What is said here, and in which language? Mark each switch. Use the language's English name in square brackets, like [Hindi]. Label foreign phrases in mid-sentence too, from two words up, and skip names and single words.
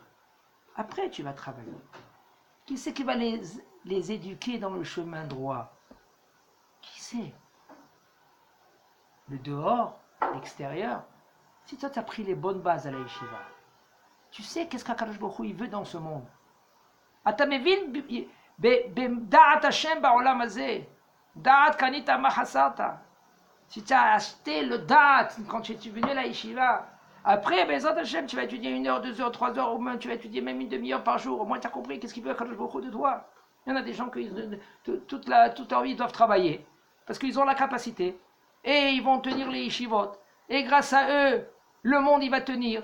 [French] Après, tu vas travailler. Qui c'est qui va les éduquer dans le chemin droit? Qui c'est? Le dehors, l'extérieur. Si toi, tu as pris les bonnes bases à la yeshiva, tu sais qu'est-ce qu' [Hebrew] הקדוש ברוך הוא [French] il veut dans ce monde. [Hebrew] אתה מבין בדעת השם בעולם הזה, דעת קנית מה חסרת. [French] Si tu as acheté le da'at quand tu es venu à la yeshiva, après, [Hebrew] בעזרת השם, [French] tu vas étudier 1 heure, 2 heures, 3 heures, au moins tu vas étudier même 1/2 heure par jour, au moins tu as compris qu'est-ce qu'il veut [Hebrew] הקדוש ברוך הוא [French] de toi. Il y en a des gens qui toute leur vie doivent travailler, parce qu'ils ont la capacité, et ils vont tenir les yeshivot, et grâce à eux, le monde il va tenir.